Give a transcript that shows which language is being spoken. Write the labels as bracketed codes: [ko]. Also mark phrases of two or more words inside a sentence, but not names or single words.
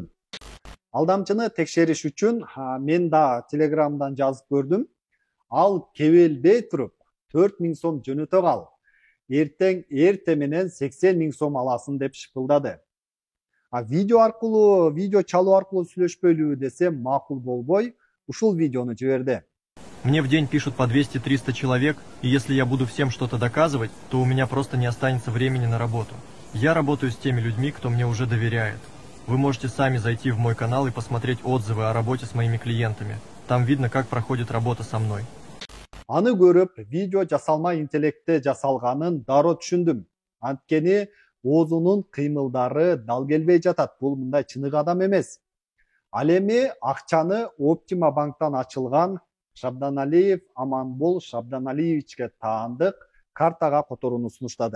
[ky] Алдамчыны текшериш үчүн мен да Telegramдан жазып көрдүм. Ал кебелбей туруп 4 000 сом жөнөтө кал. Эрте менен 80 000 сом аласың деп шыпылдады. Видео чалуу аркылуу сүйлөшпөйлүбү десем макул болбой, ушул видеону жиберди. [ru] Мне в день пишут по 200-300 человек, и если я буду всем что-то доказывать, то у меня просто не останется времени на работу. Я работаю с теми людьми, кто мне уже доверяет. Вы можете сами зайти в мой канал и посмотреть отзывы о работе с моими клиентами. Там видно, как проходит работа со мной. [ky] Аны көрүп, видео жасалма интеллектте жасалганын дароо түшүндүм. Анткени оозунун кыймылдары дал келбей жатат. Бул мындай чыныгы адам эмес. Ал эми акчаны Optima банктан ачылган Шабданалиев Аманбол Шабданалиевичке таандык картага которууну сунуштады.